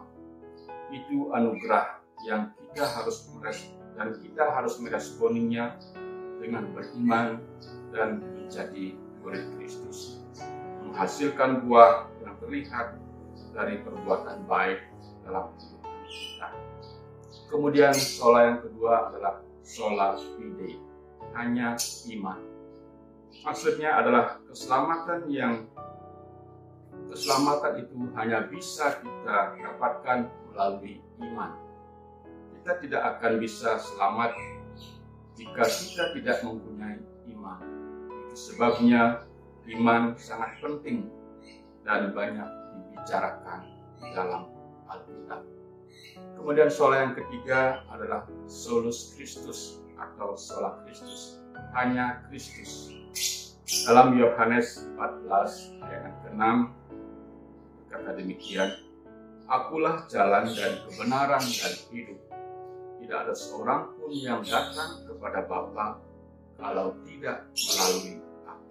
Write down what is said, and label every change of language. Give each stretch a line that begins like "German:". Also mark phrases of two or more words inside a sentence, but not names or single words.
Indonesian: Itu anugerah yang kita harus meresponinya dengan beriman dan menjadi murid Kristus, menghasilkan buah yang terlihat dari perbuatan baik dalam kehidupan kita. Kemudian sola yang kedua adalah
Latin: sola fide,
Indonesian: hanya iman. Maksudnya adalah keselamatan itu hanya bisa kita dapatkan melalui iman. Kita tidak akan bisa selamat jika kita tidak mempunyai iman. Itu sebabnya iman sangat penting dan banyak dibicarakan dalam Alkitab. Kemudian sola yang ketiga adalah
Latin: solus Christus
Indonesian: atau
Latin: sola Christus,
Indonesian: hanya Kristus. Dalam Yohanes 14 ayat ke-6 kata demikian, Akulah jalan dan kebenaran dan hidup. Tidak ada seorang pun yang datang kepada Bapa kalau tidak melalui Aku.